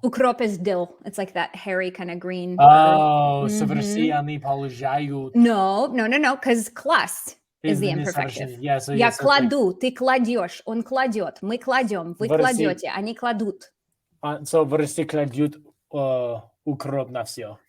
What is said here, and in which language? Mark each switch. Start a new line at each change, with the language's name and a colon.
English: Укроп is dill. It's like that hairy kind of green.
Russian: Oh, so в России они положают.
English: No, because класть is the imperfective. Yeah, so
Russian: Я
English: so
Russian: кладу, ты кладешь, он кладет, мы кладем, вы кладете, они кладут. So в России кладут укроп на все.